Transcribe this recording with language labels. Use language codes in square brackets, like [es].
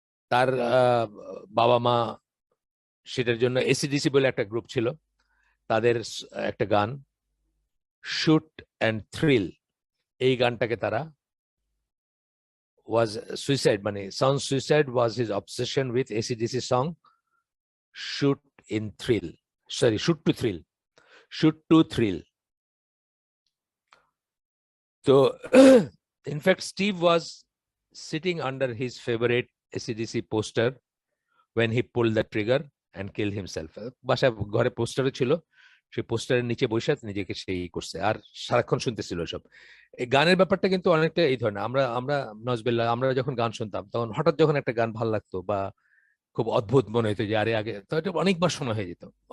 [bn] তার বাবা মা সেটার জন্য এসিডিসি বলে একটা গ্রুপ ছিল, তাদের একটা গান শুট অ্যান্ড থ্রিল, এই গানটাকে তারা [en] was suicide, মানে sound suicide was his obsession with AC/DC song shoot in thrill, sorry, shoot to thrill, shoot to thrill. So in fact Steve was sitting under his favorite AC/DC poster when he pulled the trigger and killed himself. [bn] বাসা ঘরে পোস্টারও ছিল, সেই পোস্টারের নিচে বসে নিজেকে সেই করছে আর সারাক্ষণ শুনতেছিল সব। এই গানের ব্যাপারটা কিন্তু অনেকটা এই ধরনের। আমরা আমরা নজবেল্লা আমরা যখন গান শুনতাম তখন হঠাৎ যখন একটা গান ভালো লাগতো বা খুব অদ্ভুত মনে হতো যে আরে আগে তো এটা অনেকবার শোনা হয়ে যেত।